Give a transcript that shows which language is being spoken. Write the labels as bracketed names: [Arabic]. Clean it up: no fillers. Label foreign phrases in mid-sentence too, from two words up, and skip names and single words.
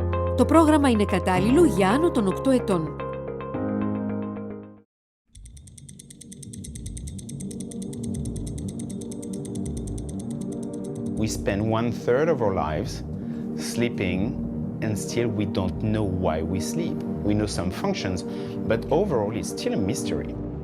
[Greek] Το πρόγραμμα είναι κατάλληλο για άνω των 8 ετών. [English] We spend 1/3 of our lives sleeping, and still we don't know why we sleep. We know some functions, but overall it's still a mystery.